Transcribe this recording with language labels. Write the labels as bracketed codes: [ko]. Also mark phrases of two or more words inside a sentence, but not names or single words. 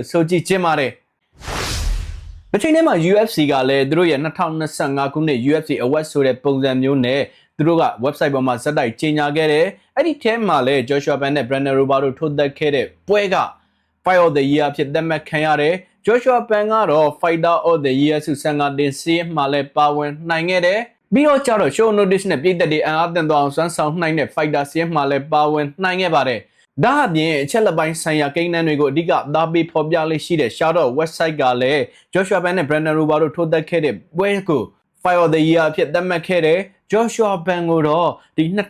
[my] ဆိုကြည့်ချင်းပါတယ်တစ်ချိန်တည်းမှာ UFC ကလည်းသူတို့ရဲ့2025ခုနှစ် UFC Award ဆိုတဲ့ပုံစံမျိုးနဲ့သူတို့က website ပေါ်မှာဇက်တိုက်ကြေညာခဲ့တယ်အဲ့ဒီထဲမှာလည်း Joshua Ban နဲ့ Brandon Roberto ထိုးသက်ခဲ့တဲ့ပွဲက Fight of the Year အဖြစ်သတ်မှတ်ခံရတယ် Joshua Ban ကတော့ Fighter of the Year ဆုဆန်ကတင်စီးမှာလည်းပါဝင်နိုင်ခဲ့တယ်ပြီးတော့ကျတော့ [en] show notice [my] နဲ့ပြည်သက်တွေအံ့အားသင့်သွားအောင်စွမ်းဆောင်နိုင်တဲ့ fighter စီးမှာလည်းပါဝင်နိုင်ခဲ့ပါတယ်ဒါအပြင်အချက်လက်ပိုင်းဆိုင်ရာကိန်းဂဏန်းတွေကိုအဓိကသားပေးဖော်ပြလေးရှိတဲ့ Shoutout website ကလည်း Joshua Ban နဲ့ Brandon Roberto ထိုးသက်ခဲ့တဲ့ပွဲကို Fight of the Year အဖြစ်သတ်မှတ်ခဲ့တယ် Joshua Ban ကိုတော့ဒီ